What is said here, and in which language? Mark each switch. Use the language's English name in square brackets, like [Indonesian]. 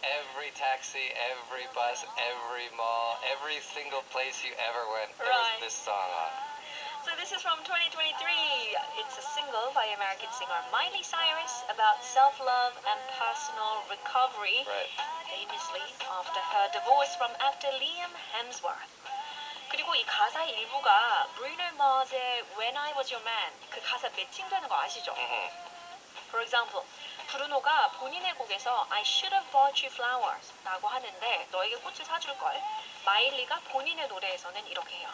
[English] every taxi, every bus, every mall, every single place you ever went, there was Right. this song on. So this is from 2023. It's a single by American singer Miley Cyrus about self-love and personal recovery, Right. famously after her divorce from actor Liam Hemsworth. [Korean] 그리고 이 가사 일부가 Bruno Mars의 When I Was Your Man 그 가사 매칭되는 거 아시죠? [English] For example, [Korean] 브루노가 본인의 곡에서 [English] I should have bought you flowers [Korean] 라고 하는데 너에게 꽃을 사줄걸. 마일리가 본인의 노래에서는 이렇게 해요.